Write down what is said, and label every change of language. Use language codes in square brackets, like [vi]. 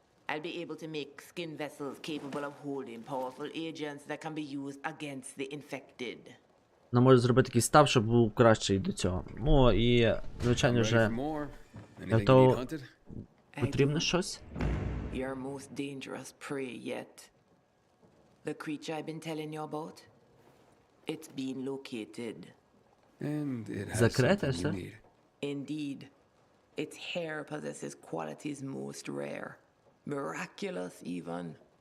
[en] I'll be able to make skin vessels capable of holding powerful agents that can be used against the infected. [uk] Нам може зробити такий став, щоб був кращий до цього. Ну і, звичайно, вже то потрібно щось. [en] Your most dangerous prey yet. The creature I've been telling you about? It's been located. And it has [uk] Закрите [en] something you [uk] все? [en] need. Indeed. Its hair possesses qualities most rare. Miraculous even.